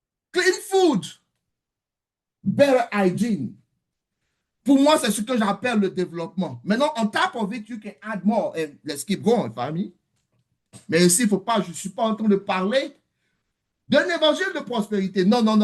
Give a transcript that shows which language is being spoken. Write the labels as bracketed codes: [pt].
[en] Clean food, better hygiene. [fr] Pour moi, c'est ce que j'appelle le développement. Maintenant, [en] on top of it, you can add more. And let's keep going, famille. [fr] Mais ici, il ne faut pas, je ne suis pas en train de parler d'un évangile de prospérité. Non.